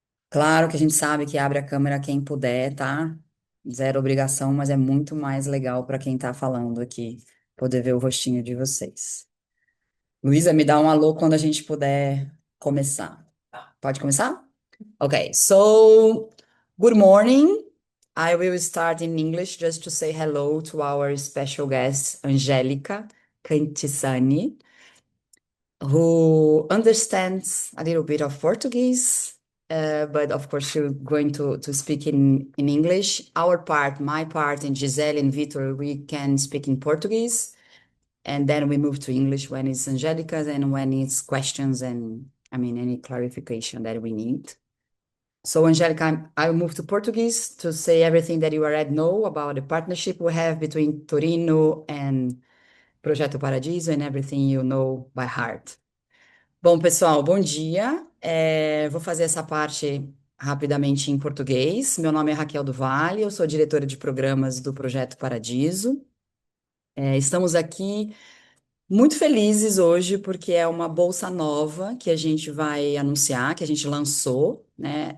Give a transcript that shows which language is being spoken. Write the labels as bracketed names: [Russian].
[Portuguese] Claro que a gente sabe que abre a câmera quem puder, tá? Zero obrigação, mas é muito mais legal para quem tá falando aqui, poder ver o rostinho de vocês. Luísa, me dá um alô quando a gente puder começar. Pode começar? [English] Okay, so good morning. I will start in English just to say hello to our special guest, Angelica Cantisani, who understands a little bit of Portuguese, but of course she's going to speak in English. Our part, my part, and Gisele and Victor, we can speak in Portuguese, and then we move to English when it's Angelica's and when it's questions and, I mean, any clarification that we need. So, Angelica, I'll move to Portuguese to say everything that you already know about the partnership we have between Torino and Projeto Paradiso and everything you know by heart. [Portuguese] Bom, pessoal, bom dia. Vou fazer essa parte rapidamente em português. Meu nome é Raquel do Vale, eu sou diretora de programas do Projeto Paradiso. Estamos aqui muito felizes hoje porque é uma bolsa nova que a gente vai anunciar, que a gente lançou, né?